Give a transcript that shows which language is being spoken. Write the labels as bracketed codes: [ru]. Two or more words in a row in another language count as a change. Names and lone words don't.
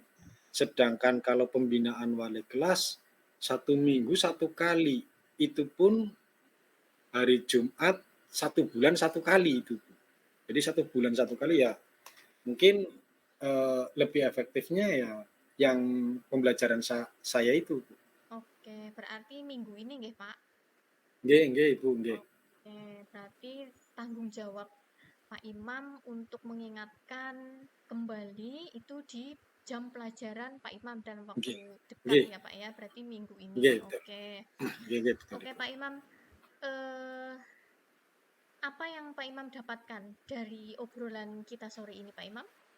[id] Sedangkan kalau pembinaan wali kelas 1 minggu 1 kali. Itu pun hari Jumat 1 bulan 1 kali itu. Jadi 1 bulan 1 kali ya mungkin lebih efektifnya ya yang pembelajaran saya itu. Oke, berarti minggu ini nggih Pak? [jv] Nggih Ibu, nggih. [id] Oke, berarti tanggung jawab Pak Imam untuk mengingatkan kembali itu di jam pelajaran Pak Imam dalam waktu [jv] Nggih. [id] dekat [jv] Nggih, [id] ya Pak ya, berarti minggu ini. [jv] nggih betul. [id] Oke. [jv] Nggih betul [id] Oke Ibu. Pak Imam, eh, apa yang Pak Imam dapatkan dari obrolan kita sore ini Pak Imam?